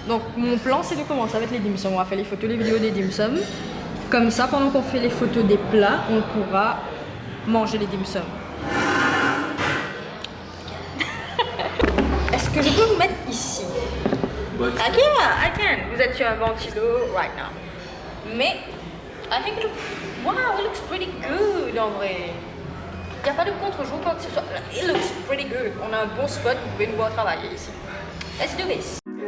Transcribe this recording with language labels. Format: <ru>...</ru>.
<fr>Donc mon plan c'est de commencer avec les dim sum. On va faire les photos, les vidéos des dim sum. Comme ça, pendant qu'on fait les photos des plats, on pourra manger les dim sum. Est-ce que je peux vous mettre ici?</fr> <en>But I can.</en> <fr>Vous êtes sur un ventilo</fr> <en>right now. Mais, I think wow, it looks pretty good</en> <fr>en vrai. Il n'y a pas de contre-jour quoi que ce soit.</fr> <en>It looks pretty good.</en> <fr>On a un bon spot, vous pouvez nous voir travailler ici.</fr> <en>Let's do this.</en>